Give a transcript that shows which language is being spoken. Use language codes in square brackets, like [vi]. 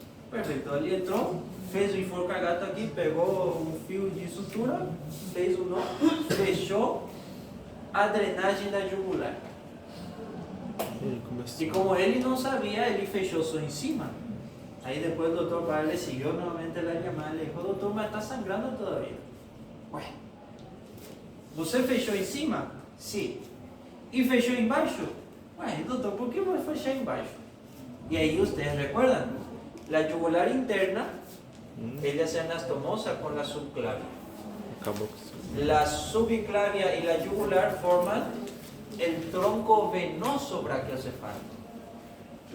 [pt] Perfeito, ali entrou, fez o enforcagato aqui, pegou um fio de sutura, fez o nó, fechou a drenagem da jugular. E como ele não sabia, ele fechou só em cima. [es] Ahí después el doctor padre le siguió nuevamente la llamada y le dijo, doctor, me está sangrando todavía. Bueno, [pt] ¿você fechou em cima? Sim. E fechou embaixo? Ué, doutor, por que vai fechar embaixo? [es] Y ahí ustedes recuerdan, la yugular interna, ella se anastomosa con la subclavia. La subclavia y la yugular forman el tronco venoso brachiocefálico.